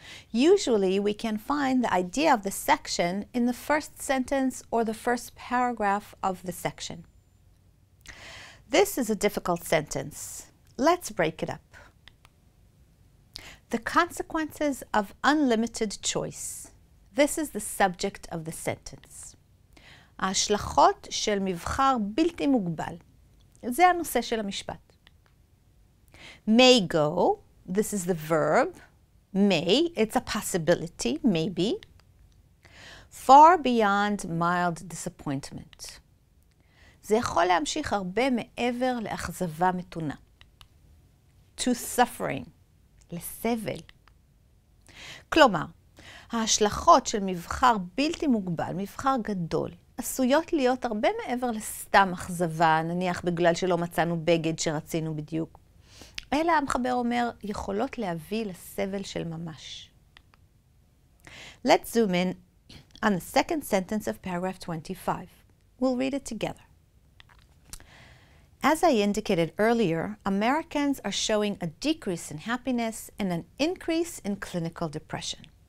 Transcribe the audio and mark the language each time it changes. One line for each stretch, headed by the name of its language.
English: Usually we can find the idea of the section in the first sentence or the first paragraph of the section. This is a difficult sentence. Let's break it up. The consequences of unlimited choice. This is the subject of the sentence.
Hebrew: ההשלכות של מבחר בלתי מוגבל. זה הנושא של המשפט.
English: May go. This is the verb. May. It's a possibility. Maybe. Far beyond mild disappointment.
Hebrew: זה יכול להמשיך הרבה מעבר לאכזבה מתונה.
English: To suffering,
Hebrew: לסבל. כלומר, ההשלכות של מבחר בלתי מוגבל, מבחר גדול, עשויות להיות הרבה מעבר לסתם אכזבה, נניח בגלל שלא מצאנו בגד שרצינו בדיוק. אלא המחבר אומר, יכולות להביא לסבל של ממש.
English: Let's zoom in on the second sentence of paragraph 25. We'll read it together. As I indicated earlier, Americans are showing a decrease in happiness and an increase in clinical depression.